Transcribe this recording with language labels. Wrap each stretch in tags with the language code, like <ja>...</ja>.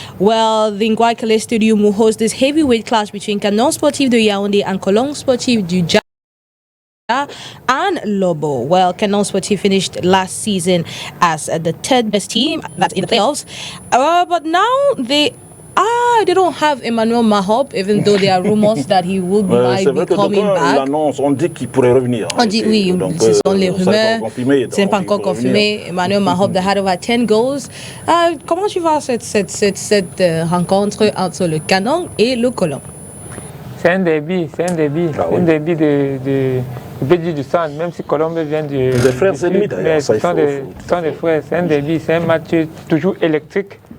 <en>Well, the Ngwaikale Stadium will host this heavyweight clash between Canon Sportif de Yaoundé and Colombe Sportif du Douala and Lobo. Well, Canon Sportif finished last season as the third best team that's in the playoffs. But now they don't have Emmanuel MAHOP, even though there are rumors that he might be coming back.</en> <fr>On dit qu'il pourrait revenir. On dit oui, ce sont les rumeurs. Ce n'est pas encore confirmé.</fr> <en>Emmanuel MAHOP had over 10 goals.</en> <fr>Comment tu vois cette rencontre entre le Canon et le Colombe? C'est un derby, un derby de Bédi du centre, même si Colombe vient de... Des frères ennemis d'ailleurs, ce sont des frères, c'est un derby, c'est un match toujours électrique.</fr>